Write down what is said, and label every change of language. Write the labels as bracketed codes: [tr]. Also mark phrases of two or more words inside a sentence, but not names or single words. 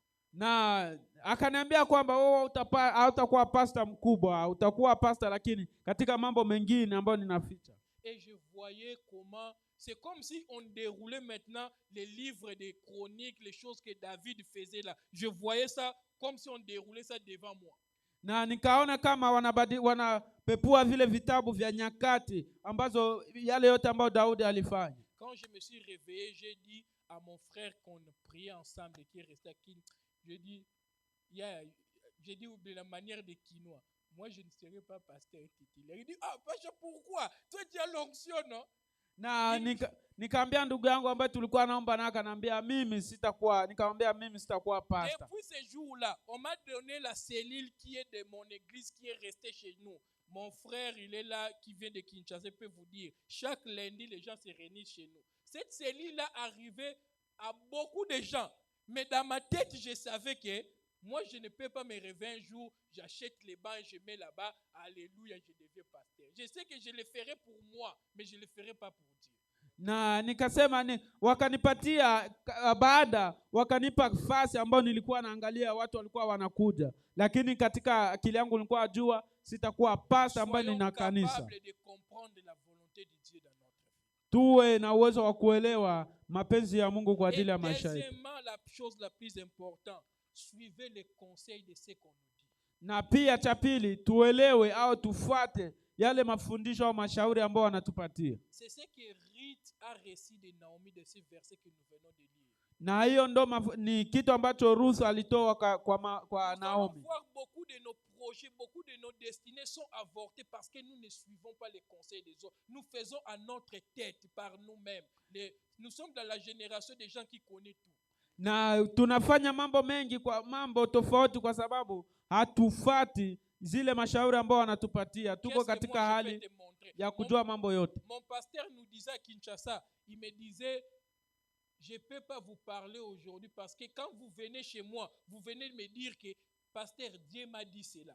[sw] Na akaniambia kwamba wewe hautakuwa pastor mkubwa, utakuwa pastor lakini katika mambo mengine ambayo ninaficha. [fr] Et je voyais comment, c'est comme si on déroulait maintenant les livres des chroniques, les choses que David faisait là. Je voyais ça comme si on déroulait ça devant moi. [sw] Na nikaona kama wanapepua vile vitabu vya nyakati ambazo yale yote ambayo Daudi alifanya. [fr] Quand je me suis réveillé, j'ai dit à mon frère qu'on priait ensemble et qui restait à Kin, j'ai dit de la manière de quinoa. Moi, je ne serai pas pasteur titulaire. Il dit, Pacha, pourquoi? Toi, tu as l'onction, non? [sw] Na nikaambia ndugu yangu ambaye tulikuwa naomba na akaniambia mimi sitakuwa pastor. [fr] Depuis ce jour-là, on m'a donné la cellule qui est de mon église, qui est restée chez nous. Mon frère, il est là, qui vient de Kinshasa, peut vous dire, chaque lundi, les gens se réunissent chez nous. Cette cellule-là arrivait à beaucoup de gens. Mais dans ma tête, je savais que moi, je ne peux pas me réveiller un jour, j'achète les bancs, je mets là-bas, alléluia, je deviens pasteur. Je sais que je le ferai pour moi, mais je ne le ferai pas pour Dieu. [sw] Na nikasema wakanipatia baada, wakanipa fasi ambayo nilikuwa naangalia watu walikuwa wanakuja, lakini katika akili yangu nilikuwa najua sitakuwa pastor ambaye nina kanisa. Tuwe na uwezo wa kuelewa mapenzi ya Mungu kwa ajili ya maisha yetu. [fr] La chose la plus importante, suivez les conseils de ceux qu'on nous dit. [sw] Na pia cha pili, tuelewe au tufuate yale mafundisho au mashauri ambao wanatupatia. [fr] C'est ce que Ruth a récit de Naomi de ce verset que nous venons de lire. [sw] Na hiyo ndo ni kitu ambacho Ruth alitoa kwa Naomi. [fr] Beaucoup de nos projets, beaucoup de nos destinées sont avortés parce que nous ne suivons pas les conseils des autres. Nous faisons à notre tête par nous-mêmes. Nous sommes dans la génération des gens qui connaissent tout. [sw] Na tunafanya mambo mengi kwa mambo tofauti kwa sababu hatufati zile mashauri ambao wanatupatia. Tuko katika hali ya kujua mambo yote. [fr] Mon pasteur nous disait à Kinshasa, il me disait, je ne peux pas vous parler aujourd'hui parce que quand vous venez chez moi, vous venez me dire que pasteur, Dieu m'a dit cela.